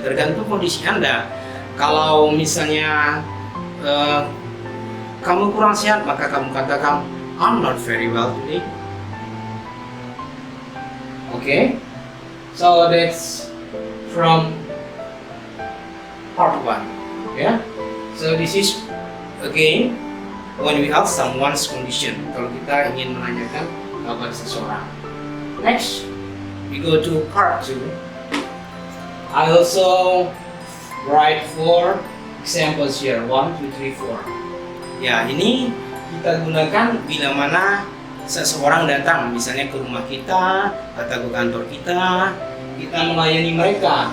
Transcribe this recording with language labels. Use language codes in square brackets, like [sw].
[id] Tergantung kondisi Anda. Kalau misalnya kamu kurang sehat, maka kamu katakan [en] I'm not very well today. Okay? So that's from part 1. Yeah? So this is again when we ask someone's condition. [id] Kalau kita ingin menanyakan kabar seseorang. [en] Next, we go to part 2. I also write 4 examples here. 1, 2, 3, 4. [id] Ya, ini kita gunakan bila mana seseorang datang, misalnya ke rumah kita atau ke kantor kita melayani mereka.